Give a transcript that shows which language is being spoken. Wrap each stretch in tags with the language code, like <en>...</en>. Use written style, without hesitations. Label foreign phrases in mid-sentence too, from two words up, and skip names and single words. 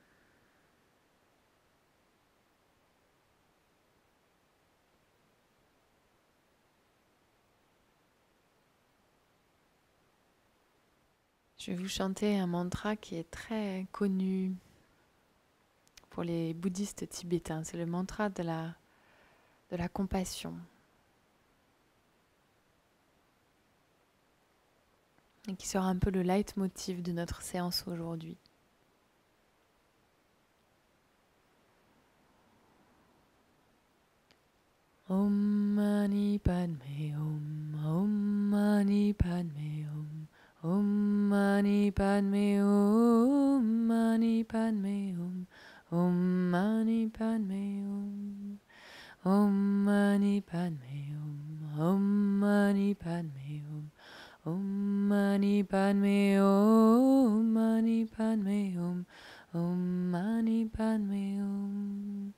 <fr>Je vais vous chanter un mantra qui est très connu pour les bouddhistes tibétains. C'est le mantra de la compassion. Et qui sera un peu le leitmotiv de notre séance aujourd'hui.</fr> <sa>ॐ मणि पद्मे हूं, ॐ मणि पद्मे हूं, ॐ मणि पद्मे हूं, मणि पद्मे हूं, ॐ मणि पद्मे हूं, ॐ मणि पद्मे हूं, ॐ मणि पद्मे हूं, ॐ मणि पद्मे हूं, मणि पद्मे हूं, ॐ मणि पद्मे हूं.</sa>